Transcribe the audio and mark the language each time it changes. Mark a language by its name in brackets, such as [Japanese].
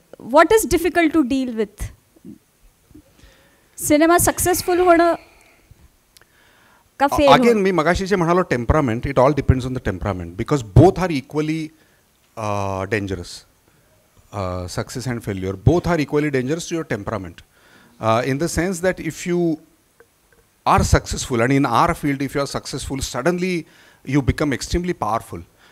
[English] what is difficult to deal with? [Marathi] Cinema successful होणं का fail होणं? [English] Again, [Marathi] मी मगाशी जे म्हणालो [English] temperament, it all depends on the temperament because both are equally dangerous. Success and failure, both are equally dangerous to your temperament. In the sense that if you are successful, and in our field if you are successful, suddenly you become extremely powerful.